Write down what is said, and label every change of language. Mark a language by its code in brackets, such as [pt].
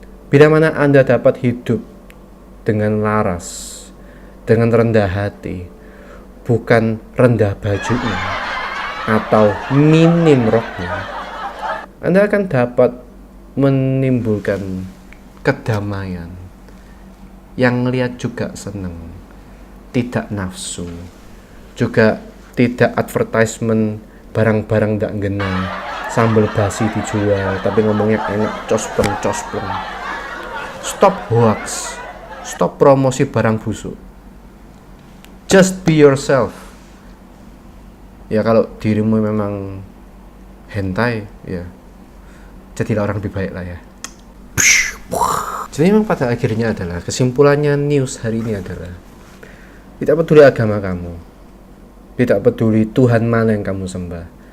[id] Bila mana Anda dapat hidup dengan laras, dengan rendah hati, bukan rendah bajunya atau minim roknya, Anda akan dapat menimbulkan kedamaian yang melihat juga senang, tidak nafsu, juga tidak advertisement barang-barang tidak ngena, sambal basi dijual tapi ngomongnya enak, cospleng. [en] Stop hoax, stop [id] promosi barang busuk, [en] just be yourself. [id] Ya kalau dirimu memang hentai, ya jadilah orang lebih baik lah ya. Jadi memang pada akhirnya adalah kesimpulannya news hari ini adalah tidak peduli agama kamu, tidak peduli Tuhan mana yang kamu sembah.